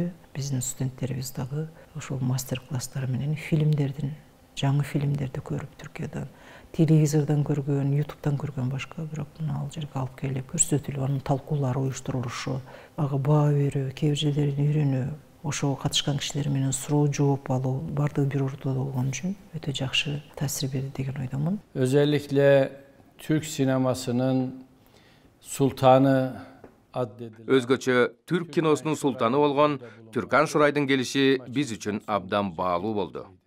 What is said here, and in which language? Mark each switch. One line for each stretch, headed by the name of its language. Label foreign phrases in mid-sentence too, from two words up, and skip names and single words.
Kyrgyz: Биздин студенттерибиз дагы ошол мастер-класстар менен жаңы фильмдерди көрүп, Түркиядан, телевизордон көргөн, ютубтан көргөн башка, бирок ал жерге алып келип көрсөтүлүп, анын талкуулары уюштурулушу, ага баа берүү, кээ бир жерлерин үйрөнүү, ошого катышкан кишилер менен суроо жооп алуу, бардыгы бир ордо болгон үчүн өтө жакшы таасир берди деген ойдомун.
Turkish: Özellikle Türk sinemasının sultanı addedilen
Kyrgyz: Өзгөчө түрк киносунун султаны болгон Түркан Шурайдын келиши биз үчүн абдан баалуу болду.